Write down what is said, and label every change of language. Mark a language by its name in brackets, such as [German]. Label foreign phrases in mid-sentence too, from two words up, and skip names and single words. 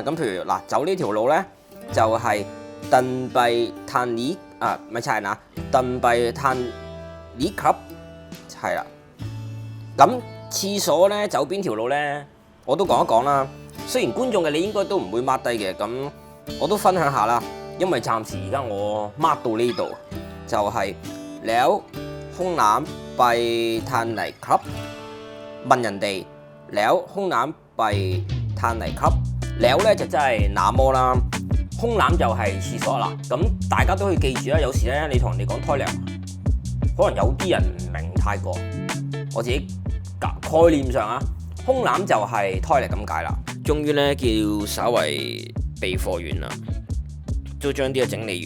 [Cantonese] 咁譬如嗱，走呢條路咧就係鄧幣炭尼咪係嗱，鄧幣炭尼 club 係啦， 咁廁所呢，走邊條路呢？我都講一講啦。雖然觀眾嘅你應該都唔會 mark 低嘅，咁我都分享下啦。因為暫時而家我 mark 到呢度就係 [Thai] แล้วห้องน้ำไปทางไหนครับ [Cantonese] 問人哋 [Thai] แล้วห้องน้ำไปทางไหนครับ [Cantonese] แล้ว咧就真係那麼啦，空攬就係廁所啦。咁大家都可以記住啦，有時咧你同人哋講 toilet， 可能有啲人唔明泰國，我自己概念上啊，空攬就係 toilet 咁解啦。終於咧叫稍為備課完啦，都將啲嘢整理完。